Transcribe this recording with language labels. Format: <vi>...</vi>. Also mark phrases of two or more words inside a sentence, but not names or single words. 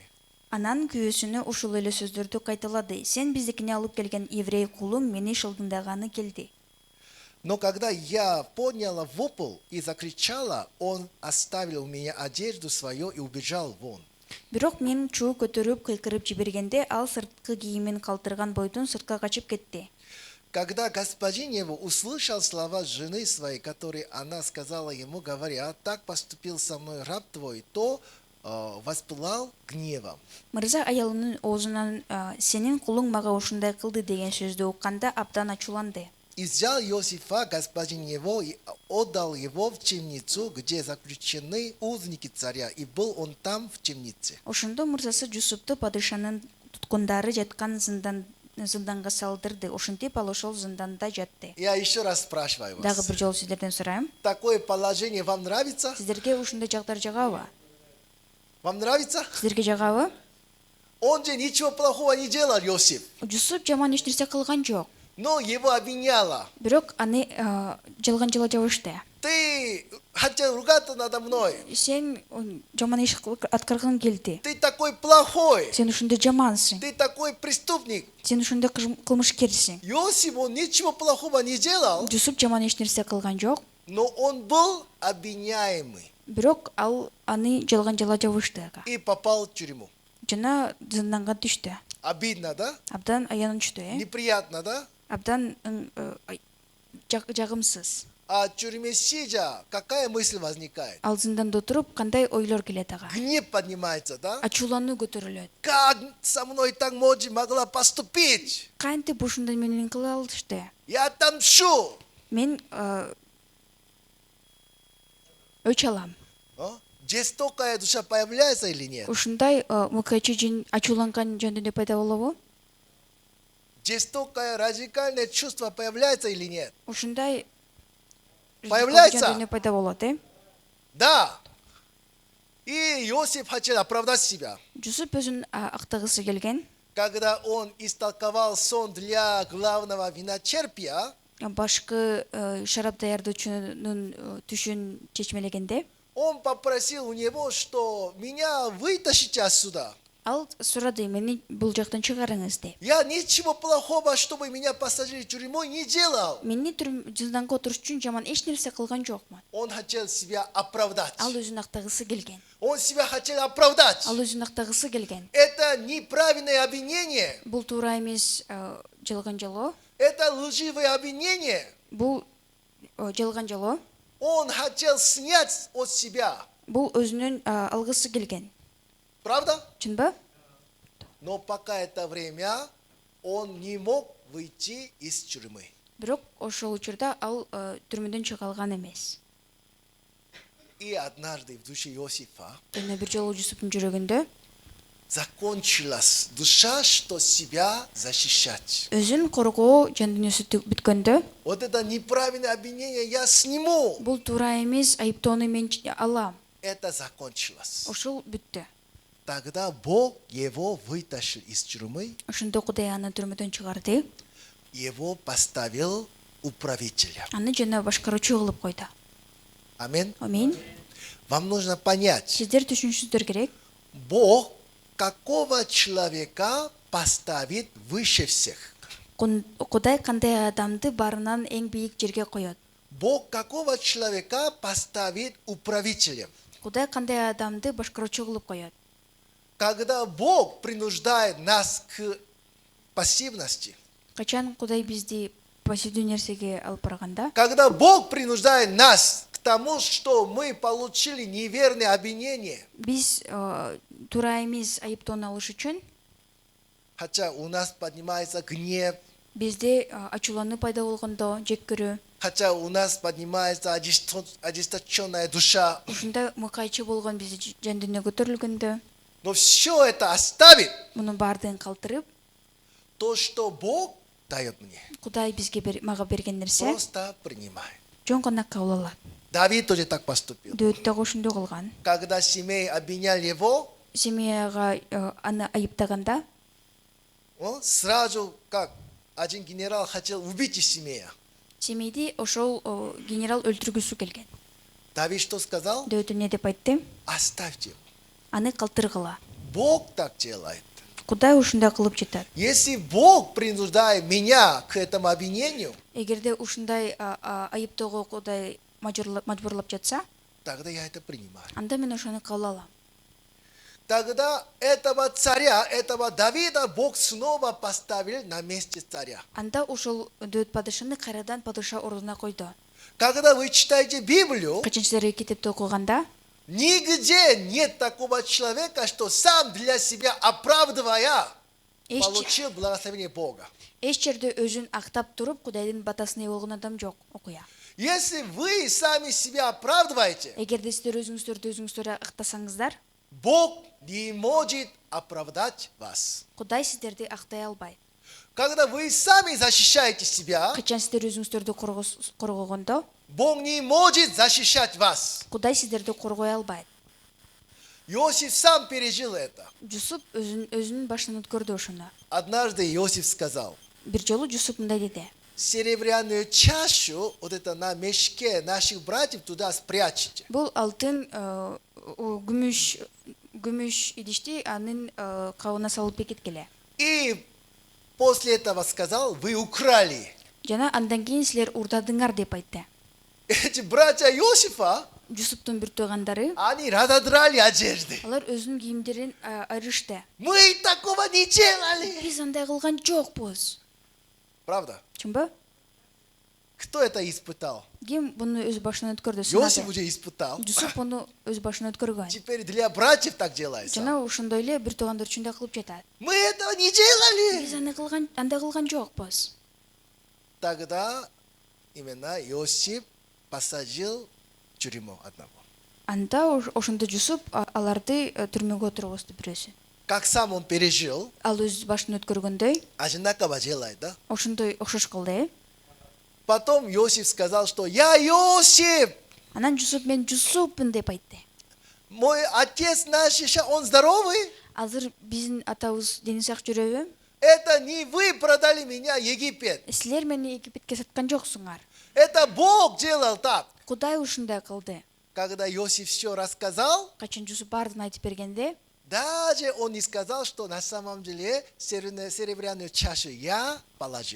<ky>Анан күйөөсүнө ушул эле сөздөрдү кайталады. Сен биздикине алып келген еврей кулуң мени шылдыңдаганы келди.</ky> <ru>Но когда я подняла вопль и закричала, он оставил у меня одежду свою и убежал вон.</ru> <ky>Бирок мен чуу көтөрүп кыйкырып жибергенде ал сырткы кийимин калтырган бойдон сыртка качып кетти.</ky> <ru>Когда господин его услышал слова жены своей, которые она сказала ему, говоря: так поступил со мной раб твой, то воспылал гневом.</ru> <ky>Мырза аялынын оозунан сенин кулуң мага ушундай кылды деген сөздү укканда абдан ачууланды.</ky> <ru>И взял Иосифа господин его и отдал его в темницу, где заключены узники царя, и был он там в темнице.</ru> <ky>Ошондо мырзасы Жусупту падышанын туткундары жаткан зынданга салдырды. Ошентип ал ошол зынданда жатты.</ky> <ru>Я еще раз спрашиваю</ru> <ky>Дагы</ky> <ru>вас,</ru> <ky>бир жолу сиздерден сурайм.</ky> <ru>такое положение вам нравится?</ru> <ky>Сиздерге ушундай жагдар жагабы?</ky> <ru>Вам нравится?</ru> <ky>Сиздерге жагабы?</ky> <ru>Он же ничего плохого не делал, Иосиф,</ru> <ky>Жусуп жаман эч нерсе кылган жок.</ky> <ru>но его обвиняла.</ru> <ky>Бирок аны жалган жала жабышты.</ky> <ru>Ты хотел ругаться надо мной.</ru> <ky>Сен жаман иш аткарган келди.</ky> <ru>Ты такой плохой.</ru> <ky>Сен ушундай жамансың.</ky> <ru>Ты такой преступник.</ru> <ky>Сен ушундай кылмышкерсиң.</ky> <ru>Иосиф, он ничего плохого не делал,</ru> <ky>Жусуп жаман эч нерсе кылган жок.</ky> <ru>но он был обвиняемый</ru> <ky>Бирок ал аны жалган жала жабышты.</ky> <ru>и попал в тюрьму.</ru> <ky>Жана зынданга түштү.</ky> <ru>Обидно, да?</ru> <ky>Абдан аянычтуу,</ky> <ru>Неприятно, да?</ru> <ky>Абдан жагымсыз.</ky> <ru>А тюрьме сидя, какая мысль возникает?</ru> <ky>Ал зынданда туруп кандай ойлор келет ага?</ky> <ru>Гнев поднимается, да?</ru> <ky>Ачуулануу көтөрүлөт.</ky> <ru>Как со мной так могла поступить?</ru> <ky>Кантип ушундай менен кыла алышты?</ky> <ru>Я отомщу.</ru> <ky>Мен өч алам.</ky> <ru>Жестокая душа появляется или нет?</ru> <ky>Ушундай мукачы жин ачууланган жөнүндө пайда болобу?</ky> <ru>Жестокое радикальное чувство появляется или нет?</ru> <ky>Ушундай</ky> <ru>Появляется?</ru> <ky>жөнүндө пайда болот,</ky> <ru>Да. И Иосиф хотел оправдать себя.</ru> <ky>Жусуп өзүн актагысы келген.</ky> <ru>Когда он истолковал сон для главного виночерпия,</ru> <ky>Башкы шарап даярдоочунун түшүн чечмелегенде,</ky> <ru>он попросил у него, что меня вытащите отсюда.</ru> <ky>ал сурады, мени бул жактан чыгарыңыз деп.</ky> <ru>Я ничего плохого, чтобы меня посадили в тюрьму, не делал.</ru> <ky>Мени зынданга отуруш үчүн жаман эч нерсе кылган жокмун.</ky> <ru>Он хотел себя оправдать.</ru> <ky>Ал өзүн актагысы келген.</ky> <ru>Он себя хотел оправдать.</ru> <ky>Ал өзүн актагысы келген.</ky> <ru>Это неправильное обвинение.</ru> <ky>Бул туура эмес жалган жалоо.</ky> <ru>Это лживое обвинение.</ru> <ky>Бул жалган жалоо.</ky> <ru>Он хотел снять от себя.</ru> <ky>Бул өзүнүн алгысы келген.</ky> <ru>Правда?</ru> <ky>Чынбы?</ky> <ru>Но пока это время он не мог выйти из тюрьмы.</ru> <ky>Бирок ошол учурда ал түрмөдөн чыга алган эмес.</ky> <ru>И однажды в душе Иосифа</ru> <ky>Жана бир жолу Жусуптун жүрөгүндө</ky> <ru>закончилась душа, что себя защищать.</ru> <ky>өзүн коргоо жан дүйнөсү бүткөндө,</ky> <ru>Вот это неправильное обвинение я сниму.</ru> <ky>бул туура эмес айыптоону мен алам.</ky> <ru>Это закончилось.</ru> <ky>Ошол бүттү.</ky> <ru>Тогда Бог его вытащил из тюрьмы,</ru> <ky>Ошондо Кудай аны түрмөдөн чыгарды.</ky> <ru>его поставил управителя.</ru> <ky>Аны жана башкаруучу кылып койду.</ky> <ru>Аминь.</ru> <ky>Амин.</ky> <ru>Вам нужно понять,</ru> <ky>Сиздер түшүнүшүңүздөр керек.</ky> <ru>Бог какого человека поставит выше всех.</ru> <ky>Кудай кандай адамды барынан эң бийик жерге коет.</ky> <ru>Бог какого человека поставит управителем.</ru> <ky>Кудай кандай адамды башкаруучу кылып коет.</ky> <ru>Когда Бог принуждает нас к пассивности,</ru> <ky>Качан Кудай бизди пассивдүү нерсеге алып барганда,</ky> <ru>когда Бог принуждает нас к тому, что мы получили неверное обвинение,</ru> <ky>биз туура эмес айыптоону алыш үчүн</ky> <ru>хотя у нас поднимается гнев,</ru> <ky>бизде ачуулануу пайда болгондо, жек көрүү,</ky> <ru>хотя у нас поднимается ожесточенная душа,</ru> <ky>ушундай мыкайчы болгон бизди жан дүйнө көтөрүлгөндө,</ky> <ru>но все это оставит</ru> <ky>мунун баардыгын калтырып,</ky> <ru>то, что Бог дает мне.</ru> <ky>Кудай бизге мага берген нерсе</ky> <ru>Просто принимай.</ru> <ky>жөн гана кабыл алат.</ky> <ru>Давид тоже так поступил.</ru> <ky>Дөт дагы ошондой кылган.</ky> <ru>Когда Симей обвинял его,</ru> <ky>Семьяга аны айыптаганда,</ky> <ru>он сразу, как один генерал хотел убить Симея.</ru> <ky>Семейди ошол генерал өлтүргүсү келген.</ky> <ru>Давид что сказал?</ru> <ky>Дөтү эмне деп айтты?</ky> <ru>Оставьте его.</ru> <ky>Аны калтыргыла.</ky> <ru>Бог так делает.</ru> <ky>Кудай ушундай кылып жатат.</ky> <ru>Если Бог принуждает меня к этому обвинению,</ru> <ky>Эгерде ушундай айыптоого Кудай мажбурлап жатса,</ky> <ru>тогда я это принимаю.</ru> <ky>анда мен ошону кабыл алам.</ky> <ru>Тогда этого царя, этого Давида Бог снова поставил на месте царя.</ru> <ky>Анда ошол дөт падышаны кайрадан падыша ордуна койду.</ky> <ru>Когда вы читаете Библию,</ru> <ky>Качан сиздер китепти окуганда,</ky> <ru>нигде нет такого человека, что сам для себя оправдывая, получил благословение Бога.</ru> <ky>эч жерде өзүн актап туруп Кудайдын батасына ээ болгон адам жок, окуя.</ky> <ru>Если вы сами себя оправдываете,</ru> <ky>Эгерде сиздер өзүңүздөрдү актасаңыздар,</ky> <ru>Бог не может оправдать вас.</ru> <ky>Кудай сиздерди актай албайт.</ky> <ru>Когда вы сами защищаете себя,</ru> <ky>Качан сиздер өзүңүздөрдү коргогондо,</ky> <ru>Бог не может защищать вас.</ru> <ky>Кудай сиздерди коргой албайт.</ky> <ru>Иосиф сам пережил это.</ru> <ky>Жусуп өзүнүн башынан өткөрдү ошону.</ky> <ru>Однажды Иосиф сказал:</ru> <ky>Бир жолу Жусуп мындай деди:</ky> <ru>серебряную чашу, вот это на мешке наших братьев туда спрячьте.</ru> <ky>Бул алтын күмүш идишти анын кабына салып кеткиле.</ky> <ru>И после этого сказал: вы украли.</ru> <ky>Жана андан кийин силер урдадыңар деп айтты.</ky> <ru>Эти братья Иосифа,</ru> <ky>Жусуптун бир туугандары,</ky> <ru>они разодрали одежды.</ru> <ky>алар өзүнүн кийимдерин айрышты.</ky> <ru>Мы такого не делали.</ru> <ky>Биз андай кылган жокпуз.</ky> <ru>Правда?</ru> <ky>Чынбы?</ky> <ru>Кто это испытал?</ru> <ky>Ким буну өз башынан өткөрдү?</ky> <ru>Иосиф уже испытал.</ru> <ky>Жусуп буну өз башынан өткөргөн.</ky> <ru>Теперь для братьев так делается.</ru> <ky>Жана ошондой эле бир туугандар үчүн да кылып жатат.</ky> <ru>Мы этого не делали.</ru> <ky>Биз андай кылган жокпуз.</ky> <ru>Тогда именно Иосиф посадил в тюрьму одного.</ru> <ky>Анда ошондо Жусуп аларды түрмөгө отургузду бирөөсү.</ky> <ru>Как сам он пережил,</ru> <ky>Ал өз башынан өткөргөндөй,</ky> <ru>одинаково делает, да?</ru> <ky>ошондой окшош кылды.</ky> <ru>Потом Иосиф сказал, что я Иосиф,</ru> <ky>Анан Жусуп мен Жусуппун деп айтты.</ky> <ru>мой отец наш, сейчас он здоровый.</ru> <ky>Азыр биздин атабыз дени сак жүрөбү?</ky> <ru>Это не вы продали меня в Египет.</ru> <ky>Силер мени Египетке саткан жоксуңар.</ky> <ru>Это Бог делал так.</ru> <ky>Кудай ушундай кылды.</ky> <ru>Когда Иосиф все рассказал,</ru> <ky>Качан Жусуп баардыгын айтып бергенде,</ky> <ru>даже он не сказал, что на самом деле серебряную чашу я положил.</ru>